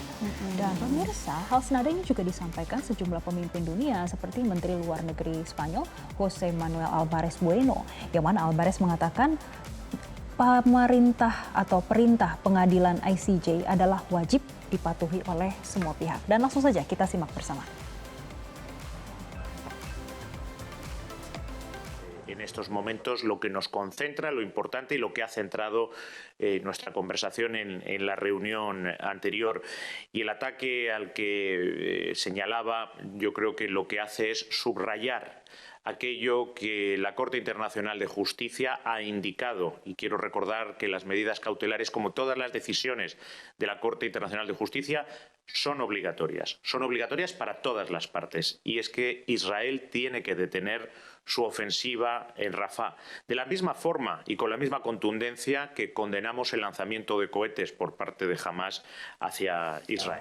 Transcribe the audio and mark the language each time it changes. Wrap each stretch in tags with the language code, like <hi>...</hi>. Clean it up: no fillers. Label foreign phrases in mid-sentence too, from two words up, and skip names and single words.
<id>Dan pemirsa, hal senada ini juga disampaikan sejumlah pemimpin dunia seperti Menteri Luar Negeri Spanyol José Manuel Álvarez Bueno, yang mana Álvarez mengatakan pemerintah atau perintah pengadilan ICJ adalah wajib dipatuhi oleh semua pihak. Dan langsung saja kita simak bersama.</id> <es>En estos momentos lo que nos concentra, lo importante y lo que ha centrado nuestra conversación en la reunión anterior y el ataque al que señalaba, yo creo que lo que hace es subrayar aquello que la Corte Internacional de Justicia ha indicado, y quiero recordar que las medidas cautelares, como todas las decisiones de la Corte Internacional de Justicia, son obligatorias para todas las partes, y es que Israel tiene que detener su ofensiva en Rafah, de la misma forma y con la misma contundencia que condenamos el lanzamiento de cohetes por parte de Hamas hacia Israel.</es>